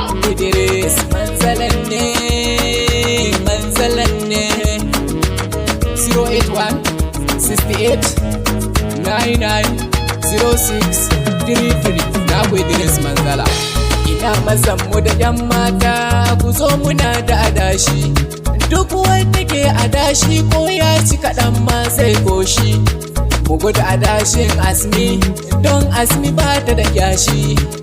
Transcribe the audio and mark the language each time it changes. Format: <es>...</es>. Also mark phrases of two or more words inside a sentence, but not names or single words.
<ha>Idris, manzalan ne, manzalan ne.</ha> <en>Zero eight one, sixty-eight, nine nine, zero six, three three.</en> <ha>Na gode, Idris Manzala. Ina mazan mu da yan mata, ku zo muna da adashi. Duk wanda ke adashi ko ya ci kaɗan ma zai goshi. Mu gudu adashin Asmi, don Asmi ba ta da kyashi.</ha>